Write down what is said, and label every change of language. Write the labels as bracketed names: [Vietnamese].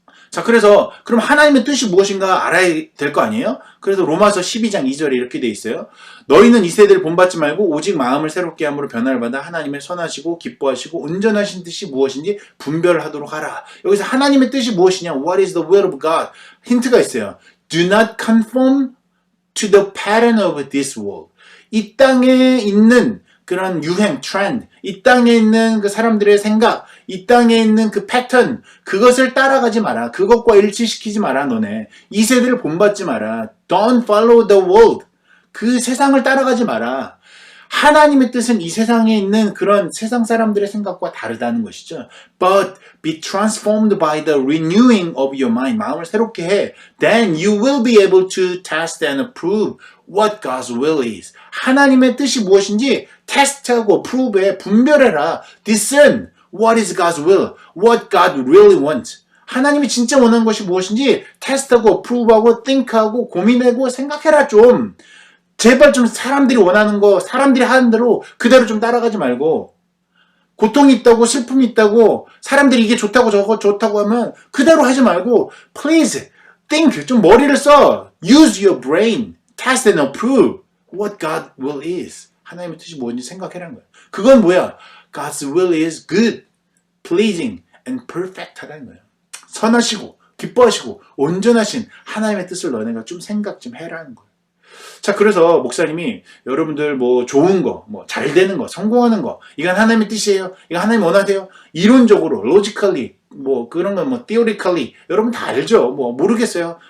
[Korean] 자, 그래서 그럼 하나님의 뜻이 무엇인가 알아야 될 거 아니에요? 그래서 로마서 12장 2절에 이렇게 돼 있어요. 너희는 이 세대를 본받지 말고 오직 마음을 새롭게 함으로 변화를 받아 하나님의 선하시고 기뻐하시고 온전하신 뜻이 무엇인지 분별하도록 하라. 여기서 하나님의 뜻이 무엇이냐? [English] What is the will of God? [Korean] 힌트가 있어요. [English] Do not conform to the pattern of this world. [Korean] 이 땅에 있는 그런 유행, 트렌드, 이 땅에 있는 그 사람들의 생각, 이 땅에 있는 그 패턴, 그것을 따라가지 마라. 그것과 일치시키지 마라, 너네. 이 세대를 본받지 마라. [English] Don't follow the world. [Korean] 그 세상을 따라가지 마라. 하나님의 뜻은 이 세상에 있는 그런 세상 사람들의 생각과 다르다는 것이죠. [English] But be transformed by the renewing of your mind. [Korean] 마음을 새롭게 해. [English] Then you will be able to test and approve what God's will is. [Korean] 하나님의 뜻이 무엇인지 테스트하고 prove에 분별해라. [English] Discern what is God's will, what God really wants. [Korean] 하나님이 진짜 원하는 것이 무엇인지 테스트하고 approve하고 think하고 고민하고 생각해라 좀. 제발 좀 사람들이 원하는 거, 사람들이 하는 대로 그대로 좀 따라가지 말고, 고통이 있다고, 슬픔이 있다고, 사람들이 이게 좋다고 저거 좋다고 하면 그대로 하지 말고, [English] please, think, [Korean] 좀 머리를 써. [English] Use your brain. Test and approve what God will is. [Korean] 하나님의 뜻이 뭔지 생각해라는 거야. 그건 뭐야? [English] God's will is good, pleasing, and perfect [Korean] 하라는 거야. 선하시고, 기뻐하시고, 온전하신 하나님의 뜻을 너네가 좀 생각 좀 해라는 거야. 자, 그래서 목사님이 여러분들 뭐 좋은 거, 뭐 잘 되는 거, 성공하는 거, 이건 하나님의 뜻이에요. 이거 하나님 원하세요. 이론적으로, logically, 뭐 그런 건 뭐 theoretically, 여러분 다 알죠. 뭐 모르겠어요.